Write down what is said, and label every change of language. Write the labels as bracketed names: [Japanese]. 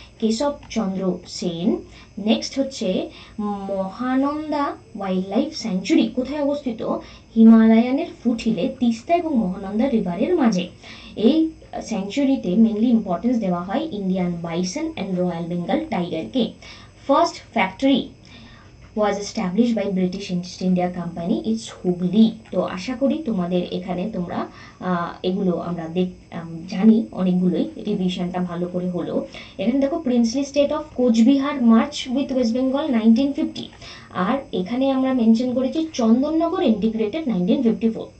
[Bangla] কেশব চন্দ্র Sen. Next হচ্ছে Mahananda wild life sanctuary কোথায় অবস্থিত? হিমালয়ানের ফুটহিলে তিস্তা এবং মহানন্দা রিভারের মাঝে। এই স্যাংচুরিতে মেনলি ইম্পর্টেন্স দেওয়া হয় Indian bison and royal Bengal টাইগারকে। [English] First factory was established by British East India Company, it's Hooghly. [Bangla] তো আশা করি তোমাদের এখানে তোমরা এগুলো আমরা জানি অনেকগুলোই, রিভিশনটা ভালো করে হলো। এখানে দেখো [English] princely state of Cooch Behar merge with West Bengal [Bangla] 1950, আর এখানে আমরা মেনশন করেছি চন্দননগর ইন্টিগ্রেটেড 1954।